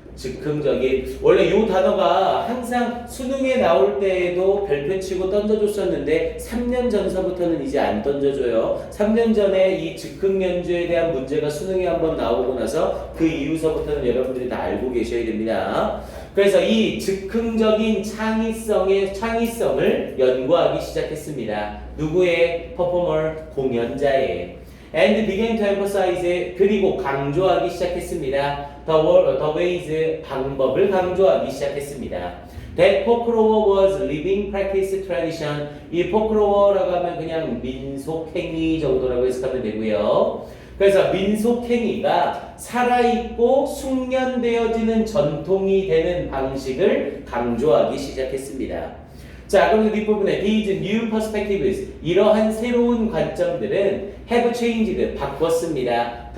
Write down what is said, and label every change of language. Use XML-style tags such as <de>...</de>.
<ko>즉흥적인. 원래 이 단어가 항상 수능에 나올 때에도 별표치고 던져줬었는데 3년 전서부터는 이제 안 던져줘요. 3년 전에 이 즉흥 연주에 대한 문제가 수능에 한번 나오고 나서 그 이후서부터는 여러분들이 다 알고 계셔야 됩니다. 그래서 이 즉흥적인 창의성을 연구하기 시작했습니다. 누구의? 퍼포머, 공연자의.</ko> <en>And began to emphasize,</en> <ko>그리고 강조하기 시작했습니다.</ko> <en>The ways,</en> <ko>방법을 강조하기 시작했습니다.</ko> <en>That folklore was living practice tradition.</en> <ko>이 folklore라고 하면 그냥 민속행위 정도라고 해석하면 되고요. 그래서 민속행위가 살아있고 숙련되어지는 전통이 되는 방식을 강조하기 시작했습니다. 자, 그럼 뒷부분에</ko> <en>these new perspectives,</en> <ko>이러한 새로운 관점들은</ko> <en>have changed,</en> <ko>바꿨습니다.</ko>